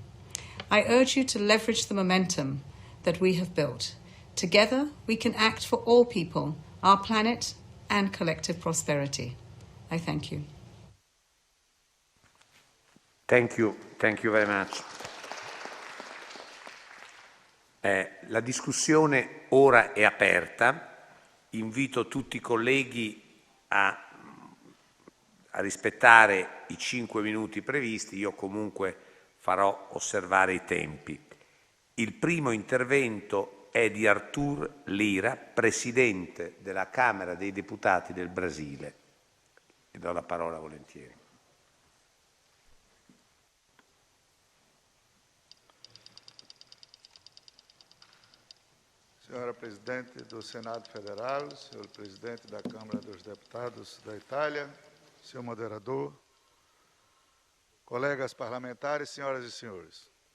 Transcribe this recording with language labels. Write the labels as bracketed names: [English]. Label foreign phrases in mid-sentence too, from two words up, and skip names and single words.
[English] I urge you to leverage the momentum that we have built. Together, we can act for all people, our planet, and collective prosperity. I thank you. Thank you very much. [Italian] La discussione ora è aperta. Invito tutti i colleghi a rispettare i 5 minuti previsti. Io comunque farò osservare i tempi. Il primo intervento è di Arthur Lira, Presidente della Camera dei Deputati del Brasile. Gli do la parola volentieri. [Portuguese] Senhora Presidente do Senado Federal, senhor Presidente da Câmara dos Deputados da Itália, senhor Moderador, colegas parlamentares, senhoras e senhores.